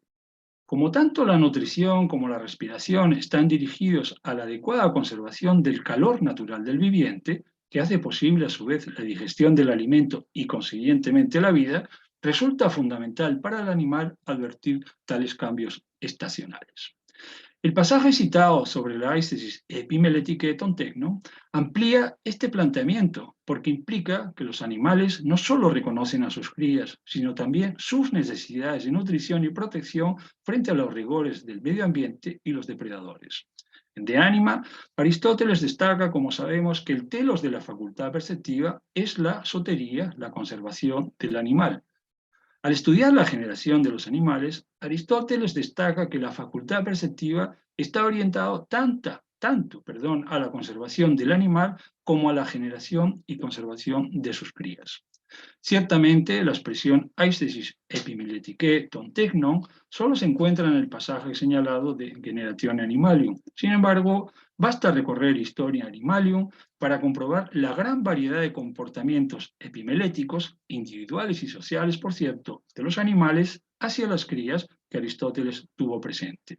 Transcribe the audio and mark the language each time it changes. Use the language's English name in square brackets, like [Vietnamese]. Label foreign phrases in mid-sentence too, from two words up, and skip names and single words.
[Spanish] Como tanto la nutrición como la respiración están dirigidos a la adecuada conservación del calor natural del viviente, que hace posible a su vez la digestión del alimento y consiguientemente la vida, resulta fundamental para el animal advertir tales cambios estacionales. El pasaje citado sobre la [Greek] αἴσθησις ἐπιμελητικὴ τῶν τέκνων [Spanish] amplía este planteamiento porque implica que los animales no solo reconocen a sus crías, sino también sus necesidades de nutrición y protección frente a los rigores del medio ambiente y los depredadores. En De Anima, Aristóteles destaca, como sabemos, que el telos de la facultad perceptiva es la sotería, la conservación del animal. Al estudiar la generación de los animales, Aristóteles destaca que la facultad perceptiva está orientada tanto a la conservación del animal como a la generación y conservación de sus crías. Ciertamente, la expresión [Greek] αἴσθησις ἐπιμελητικὴ τῶν τέκνων [Spanish] solo se encuentra en el pasaje señalado de Generatione Animalium. Sin embargo, basta recorrer Historia Animalium para comprobar la gran variedad de comportamientos epimeléticos, individuales y sociales, por cierto, de los animales hacia las crías que Aristóteles tuvo presente.